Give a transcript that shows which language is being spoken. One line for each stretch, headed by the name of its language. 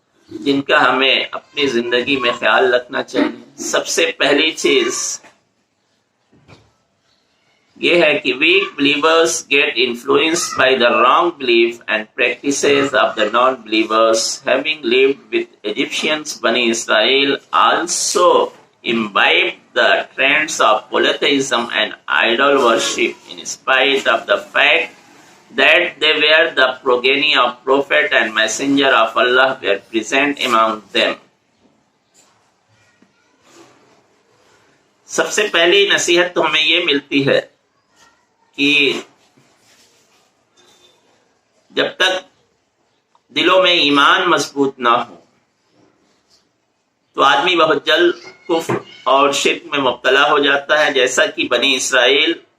Urdu: جن کا ہمیں اپنی زندگی میں خیال رکھنا چاہیے۔ سب سے پہلی چیز یہ ہے کہ
English: weak believers get influenced by the wrong belief and practices of the non-believers. Having lived with Egyptians, Bani Israel also imbibed the trends of polytheism and idol worship in spite of the fact that they were the progeny of prophet and messenger of Allah were present among them.
Urdu: سب سے پہلی نصیحت تو ہمیں یہ ملتی ہے کہ جب تک دلوں میں ایمان مضبوط نہ ہو تو آدمی بہت جلد کفر اور شرک میں مبتلا ہو جاتا ہے، جیسا کہ بنی اسرائیل